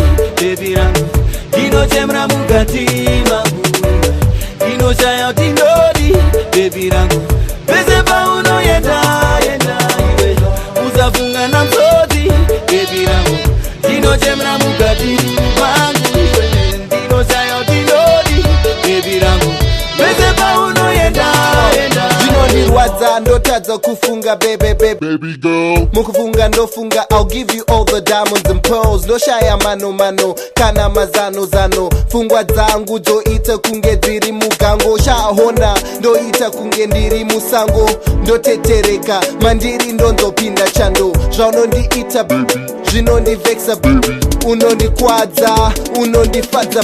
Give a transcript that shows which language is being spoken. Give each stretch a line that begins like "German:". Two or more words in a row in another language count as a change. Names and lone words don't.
Shona: baby rangu ndinochemera mukati mangu ndinoshaya kuti ndodi baby rangu pese paunoenda iwe uzafunga ndamsodzi baby rangu ndinochemera mukati mangu iwe ndinoshaya kuti ndodi baby rangu pese paunoenda zvinondirwadza ndotadza kufunga
English: baby girl
Shona: mukufunga ndofunga
English: I'll give you all the diamonds and pearls
Shona: ndoshaya mano kana mazano pfungwa dzangu dzoita kunge dziri mugango shahona ndoita kunge ndiri musango ndotetereka mandiri ndonzopinda chando zvaunondiita zvinondivekisa unondikwadza unondifadza